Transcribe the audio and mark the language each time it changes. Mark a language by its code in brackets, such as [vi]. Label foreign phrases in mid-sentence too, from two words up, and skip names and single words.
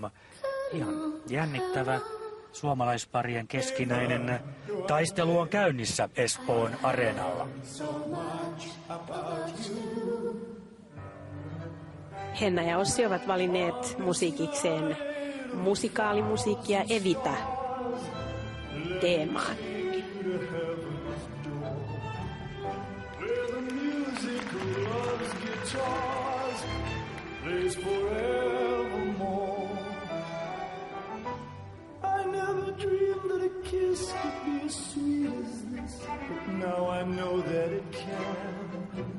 [fi] Ihan jännittävä suomalaisparien keskinäinen taistelu on käynnissä Espoon areenalla. Henna ja Ossi ovat valinneet musiikikseen musikaalimusiikkia Evita teemaan. [en] Kiss could be as sweet as this, but now I know that it can.